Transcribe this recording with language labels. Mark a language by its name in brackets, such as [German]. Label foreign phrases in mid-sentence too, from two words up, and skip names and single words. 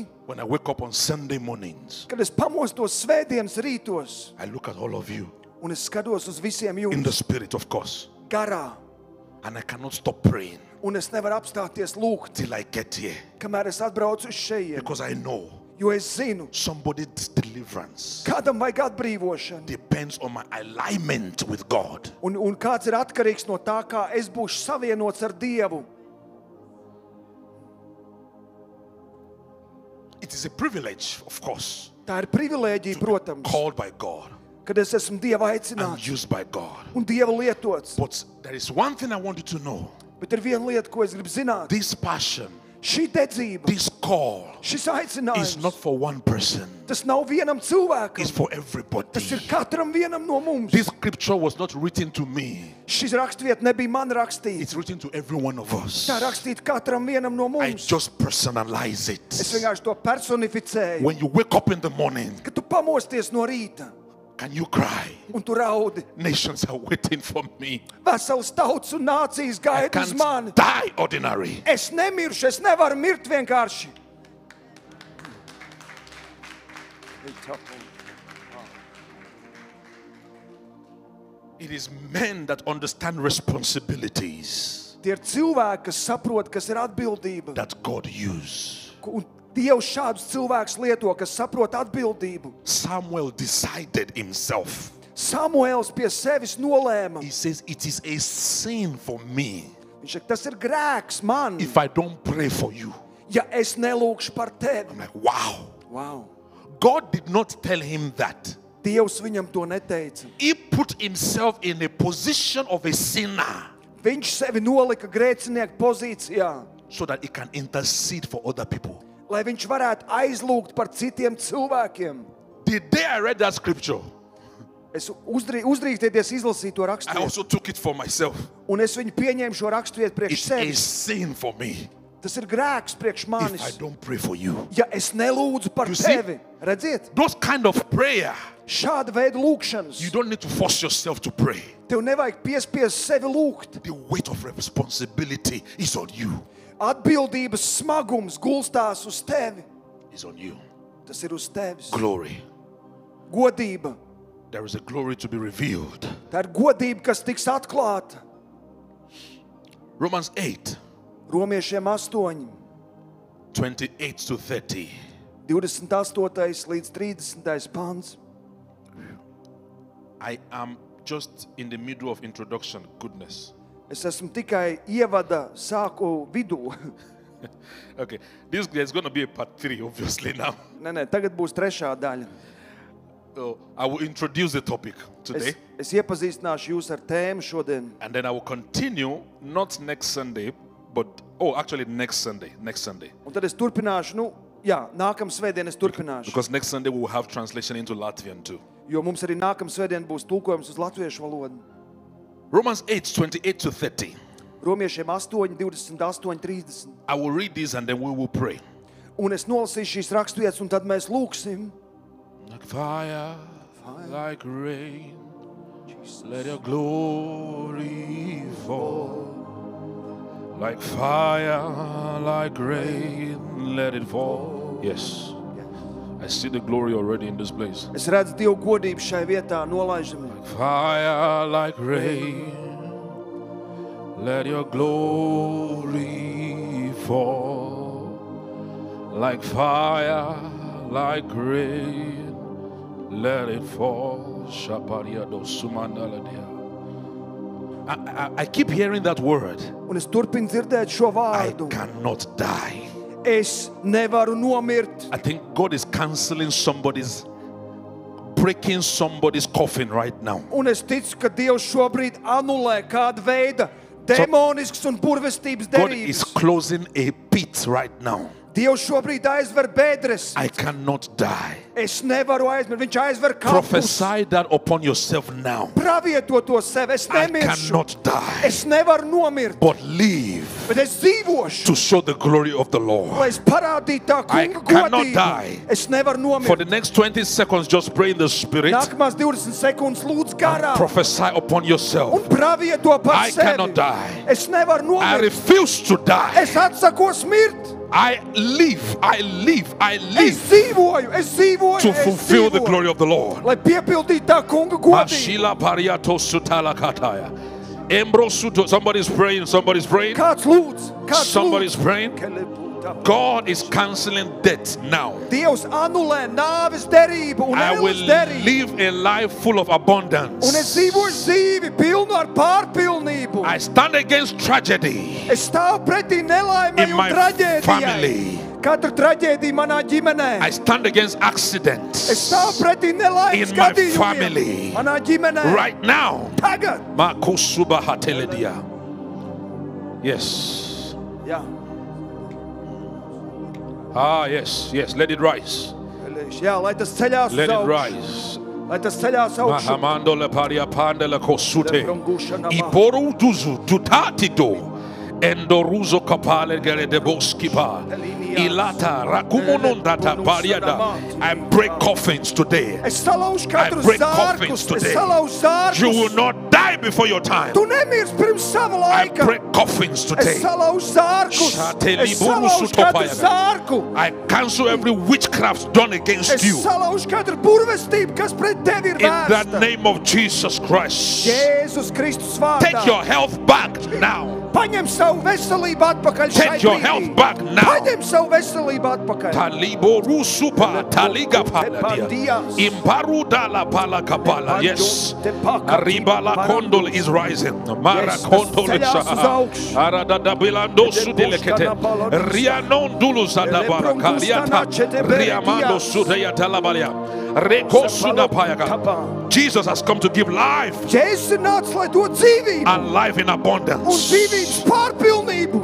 [English] When I wake up on Sunday mornings, [Latvian] Kad es pamostos svētdienas rītos [English] I look at all of you [Latvian] un es skatos uz visiem [English] in the [Latvian] jums [English] spirit, of course, [Latvian] garā, [English] and I cannot stop praying [Latvian] un es nevaru apstāties lūgt, [English] till I get here [Latvian] kamēr es atbraucu uz šejienu. [English] because I know [Latvian] Jo es zinu, [English] somebody's deliverance [Latvian] kādam vajag atbrīvošanu. [English] depends on my alignment with God. [Latvian] Un kāds ir atkarīgs no tā, kā es būšu savienots ar Dievu. [English] It is a privilege, of course, [Latvian] Tā ir privilēģija, protams, [English] called by God [Latvian] kad es esmu Dieva [English] and [Latvian] aicināts [English] used by God. [Latvian] un Dieva lietots. [English] But there is one thing I want you to know. [Latvian] Bet ir viena lieta, ko es gribu [English] This passion, [Latvian] Šī dedzība, [English] this call [Latvian] šis [English] is not [Latvian] aicinājums [English] for one person. [Latvian] Tas nav vienam cilvēkam. [English] It's for everybody. [Latvian] Tas ir katram vienam no mums. [English] This scripture was not written to me. [Latvian] Šis rakstvieta nebija man rakstīts. [English] It's written to every one of us. [Latvian] Tā rakstīta katram vienam no [English] I [Latvian] mums. [English] just personalize [Latvian] Es [English] it. [Latvian] vienkārši to personificēju. [English] When you wake up in the morning, [Latvian] Kad tu pamosties no rīta [English] can you cry? [Latvian] un tu raudi, [English] Nations are waiting for me. [Latvian] vesels tauts un nācijas [English] I [Latvian] gaida uz mani. [English] can't die ordinary. [Latvian] Es nemiršu, es nevaru mirt vienkārši. [English] It is men that understand responsibilities [Latvian] Tie ir cilvēki, kas saprot, kas ir atbildība. [English] that God uses. [Latvian] Un Dievs šādus cilvēkus lieto, kas saprot atbildību. [English] Samuel decided himself. [Latvian] Samuēls pie sevis nolēma. [English] He says, it is a sin for me [Latvian] Viņš saka, tas ir grēks man, [English] if I don't pray for you. [Latvian] ja es nelūkšu par tevi. [English] I'm like, wow. [Latvian] Wow. [English] God did not tell him that. [Latvian] Dievs viņam to neteica. [English] He put himself in a position of a sinner [Latvian] Viņš sevi nolika grēcinieku pozīcijā, [English] so that he can intercede for other people. [Latvian] lai viņš varētu aizlūgt par citiem cilvēkiem. [English] The day I read that scripture, [Latvian] Es uzdrīkstieties izlasīt to [English] I [Latvian] raksturvietu, [English] also took it for myself. [Latvian] un es viņu pieņēmu šo raksturvietu priekš [English] It's a [Latvian] sevis. [English] sin for me [Latvian] Tas ir grēks priekš [English] if I [Latvian] manis, [English] don't pray for you. [Latvian] ja es nelūdzu par [English] You see? [Latvian] tevi. Redziet, [English] Those kind of prayer, [Latvian] šāda veida lūkšanas. [English] you don't need to force yourself to pray. [Latvian] Tev nevajag piespiest sevi lūgt. [English] The weight of responsibility is on you. [Latvian] Atbildības smagums gulstās uz tevi. [English] It's on you. [Latvian] Tas ir uz tevis. [English] Glory. [Latvian] Godība. [English] There is a glory to be revealed. [Latvian] Tā ir godība, kas tiks atklāta. [English] Romans 8, [Latvian] Romiešiem 8, [English] 28 to 30. [Latvian] 28. līdz 30. pants. [English] I am just in the middle of introduction. Goodness. [Latvian] Es esmu tikai ievada sāku vidū. [English] Okay. There's going to be a part 3, obviously, now. [Latvian] Nē, tagad būs trešā daļa. [English] So I will introduce the topic today. [Latvian] Es iepazīstināšu jūs ar tēmu šodien. [English] And then I will continue, not next Sunday, but, actually next Sunday. [Latvian] Un tad es turpināšu, nākamā svētdien es turpināšu. [English] Because next Sunday we will have translation into Latvian too. [Latvian] Jo mums arī nākamā svētdien būs tulkojums uz latviešu valodu. [English] Romans 8, 28 to 30. [Latvian] Romiešiem 8, 28, 30. [English] I will read this and then we will pray. [Latvian] Un es nolasīšu šīs raksturvietas, un tad mēs lūksim. [English] Like fire, like rain, let your glory fall. Like fire, like rain, let it fall. Yes. I see the glory already in this place. [Latvian] Es redzu Dievu godību šai vietā, nolaižami. [English] Fire like rain, let your glory fall. Like fire, like rain, let it fall. I keep hearing that word. [Latvian] Un es turpinu dzirdēt šo [English] I [Latvian] vārdu. [English] cannot die. [Latvian] Es nevaru nomirt. [English] I think God is canceling breaking somebody's coffin right now. [Latvian] Un es ticu, ka Dievs šobrīd anulē kādu veidu demonisks un burvestības [English] God is [Latvian] derības. [English] closing a pit right now. [Latvian] Dievs šobrīd aizver bedres. [English] I cannot die. [Latvian] Es nevaru aizmirt. Viņš aizver kapus. [English] Prophesy that upon yourself now. [Latvian] Pravieto to sev. Es [English] I [Latvian] nemiršu. [English] cannot die, [Latvian] Es nevaru nomirt. [English] but live [Latvian] Bet es dzīvošu. [English] to show the glory of the Lord. [Latvian] Lai es parādītu tā [English] I [Latvian] kunga [English] cannot [Latvian] godību. [English] die. [Latvian] Es nevaru [English] For the [Latvian] nomirt. [English] next 20 seconds, just pray in the Spirit. [Latvian] Nākamās 20 sekundes lūdzu garā. [English] Prophesy upon yourself. [Latvian] Un pravieto par [English] I [Latvian] sevi. [English] cannot die. [Latvian] Es nevaru [English] I [Latvian] nomirt. [English] refuse to die. [Latvian] Es atsakos mirt. [English] I live [Latvian] Es dzīvoju. [English] to [Latvian] es [English] fulfill the [Latvian] dzīvoju. [English] glory of the Lord. [Latvian] Lai piepildītu tā kunga godību. Mashila pariato sutala kataya. Embrosuto. [English] Somebody's praying. [Latvian] Kāds lūdz? [English] Somebody's praying. God is canceling death now. [Latvian] Dievs anulē nāves derību un [English] I will [Latvian] ēles derību. [English] live a life full of abundance. [Latvian] Un es dzīvoju dzīvi pilnu ar pārpilnību. [English] I stand against tragedy [Latvian] Es stāvu pretī nelaimei [English] in [Latvian] un [English] my [Latvian] traģēdijai. [English] family. [Latvian] Katra traģēdija manā ģimenē. [English] I stand against accidents [Latvian] Es stāvu pretī nelaimes [English] in my [Latvian] gadījumiem. [English] family. [Latvian] Manā ģimenē. [English] right now. [Latvian] Tagad. Makusuba hateledia. Yes. Jā. [English] Yes. Let it rise. [Latvian] Jā, lai tas ceļās [English] Let [Latvian] uz [English] it [Latvian] augšu. [English] rise. [Latvian] Lai tas ceļās augšu. Mahamando le paria pande le kosute. Iporu tuzu tutatido. Endoruzo kapale gere de boskipa. Ilata rakumunundata pariada. [English] I break coffins today. [Latvian] Es salaužu katru [English] break [Latvian] zārkus. [English] coffins [Latvian] Es [English] today. [Latvian] salaužu zārkus. [English] You will not die before your time. [Latvian] Tu nemirsi pirms sava [English] I [Latvian] laika. [English] break coffins today. [Latvian] Es salaužu zārkus. Es salaužu katru zārku. [English] I cancel every witchcraft done against [Latvian] Es [English] you. [Latvian] salaužu katru burvestību, kas pret tevi ir [English] In the [Latvian] vērsta. [English] name of Jesus Christ. [Latvian] Jēzus Kristus vārdā. [English] Take your health back now. [Latvian] Paņem savu veselību atpakaļ šai [English] Take your [Latvian] brīdī. [English] health back now. [Latvian] Paņem savu veselību atpakaļ. Talibo rusupa taliga paladia. Imparuda la pala kapala. Yes. Arriba la condol is rising. Mara condol is Arada da bilando sudelekete. Rianon dulusa da barakaliata. Riamando sudaya talabalia. Reko sudapayaga. [English] Jesus has come to give life [Latvian] Jēzus ir nācis, lai dod dzīvību [English] and life in [Latvian] un [English] abundance. [Latvian] dzīvības pārpilnību.